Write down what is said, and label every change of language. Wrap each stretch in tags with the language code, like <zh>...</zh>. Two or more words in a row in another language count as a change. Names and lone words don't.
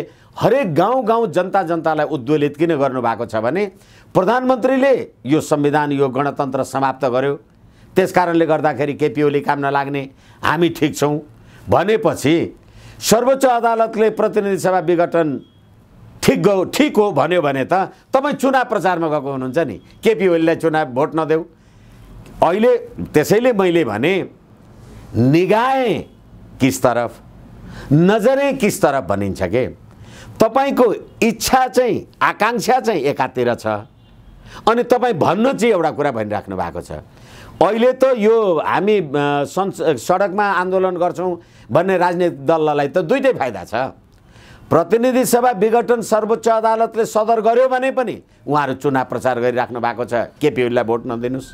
<ne>हरेक गाउँ गाउँ जनतालाई उद्वेलित किन गर्नुभएको छ भने प्रधानमन्त्रीले यो संविधान, यो गणतन्त्र समाप्त गर्यो, त्यस कारणले गर्दाखेरि केपी ओली काम नलाग्ने, हामी ठिक छौँ भनेपछि सर्वोच्च अदालतले प्रतिनिधि सभा विघटन ठिक हो भन्यो भने त तपाईँ चुनाव प्रचारमा गएको हुनुहुन्छ नि, केपी ओलीलाई चुनाव भोट नदेऊ। अहिले त्यसैले मैले भने</ne> <hi>निगाहें किस तरफ, नजरें किस तरफ</hi> <ne>भनिन्छ के? तपाईको इच्छा चाहिँ, आकांक्षा चाहिँ एकातिर छ, अनि तपाईँ भन्न चाहिँ एउटा कुरा भनिराख्नु भएको छ। अहिले त यो हामी सडकमा आन्दोलन गर्छौँ भन्ने राजनीतिक दललाई त दुईटै फाइदा छ। प्रतिनिधि सभा विघटन सर्वोच्च अदालतले सदर गर्यो भने पनि उहाँहरू चुनाव प्रचार गरिराख्नु भएको छ, केपी ओलीलाई भोट नदिनुहोस्।</ne>